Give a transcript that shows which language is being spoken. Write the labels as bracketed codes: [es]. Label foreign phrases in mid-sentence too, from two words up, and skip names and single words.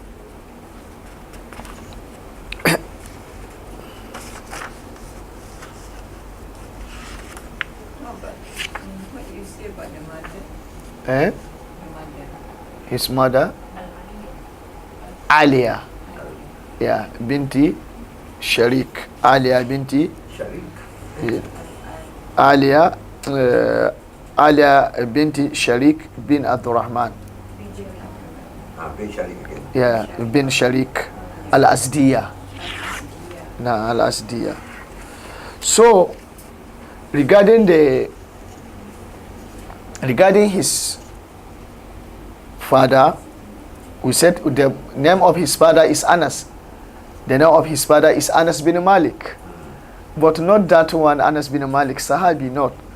[en] What do you say about the mother? eh? The mother. His mother Alia, yeah, binti Sharik. Alia binti Sharik. Alia Alia binti Sharik bin Abdurrahman. Bin Sharik again. Yeah, bin Sharik al-Asdiya. Nah, al-Asdiya. So regarding his father, we said the name of his father is Anas. The name of his father is Anas bin Malik. But not that one, Anas bin Malik, Sahabi, not.